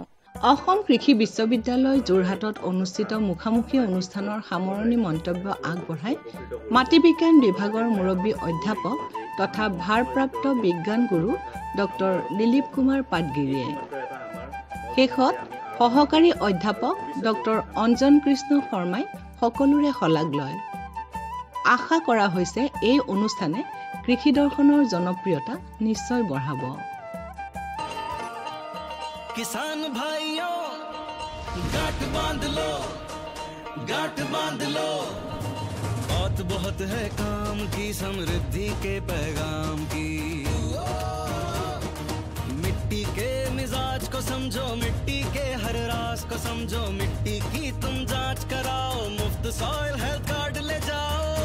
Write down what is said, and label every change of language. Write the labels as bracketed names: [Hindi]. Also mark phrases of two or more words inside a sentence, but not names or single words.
[Assamese] অসম কৃষি বিশ্ববিদ্যালয় যোৰহাটত অনুষ্ঠিত মুখামুখি অনুষ্ঠানৰ সামৰণি মন্তব্য আগবঢ়াই মাটি বিজ্ঞান বিভাগৰ মুৰব্বী অধ্যাপক তথা ভাৰপ্ৰাপ্ত বিজ্ঞান গুৰু ডক্টৰ দিলীপ কুমাৰ পাটগিৰিয়ে। শেষত সহকাৰী অধ্যাপক ডক্টৰ অঞ্জন কৃষ্ণ শৰ্মাই সকলোৰে শলাগ লয়। আশা কৰা হৈছে এই অনুষ্ঠানে কৃষি দৰ্শনৰ জনপ্ৰিয়তা নিশ্চয় বঢ়াব। [Hindi] किसान भाइयों गांठ बांध लो, गांठ बांध लो, बहुत बहुत है काम की, समृद्धि के पैगाम की। मिट्टी के मिजाज को समझो, मिट्टी के हर राज को समझो, मिट्टी की तुम जांच कराओ, मुफ्त सॉइल हेल्थ कार्ड ले जाओ।